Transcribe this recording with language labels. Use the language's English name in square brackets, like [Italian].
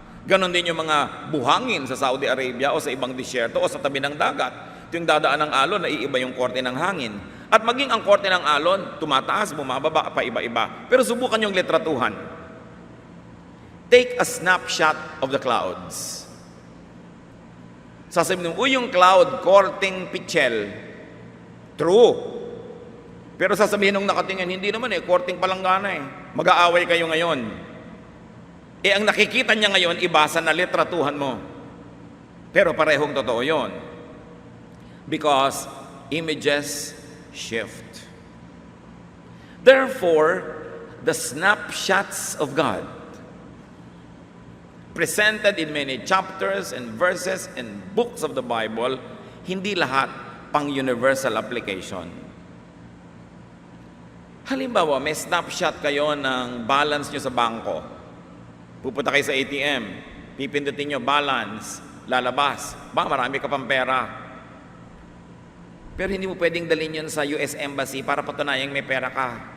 [Filipino] Ganon din yung mga buhangin sa Saudi Arabia o sa ibang disyerto o sa tabi ng dagat. Ito yung dadaan ng alon, naiiba yung korte ng hangin. At maging ang korte ng alon, tumataas, bumababa, paiba-iba. Pero subukan yung litratuhan. [English] Take a snapshot of the clouds. [Filipino] Sasabihin mo, yung cloud, korteng pichel. [English] True. [Filipino] Pero sasabihin nung nakatingin, hindi naman korteng palanggana Mag-aaway kayo ngayon. Ang nakikita niya ngayon, ibasa na litratuhan mo. Pero parehong totoo yon. [English] Because images shift. Therefore, the snapshots of God, presented in many chapters and verses and books of the Bible, [Filipino] hindi lahat pang [English] universal application. [Filipino] Halimbawa, may snapshot kayo ng balance nyo sa bangko. Pupunta kayo sa ATM, pipindutin nyo balance, lalabas, marami ka pang pera. Pero hindi mo pwedeng dalhin yun sa US Embassy para patunayang may pera ka.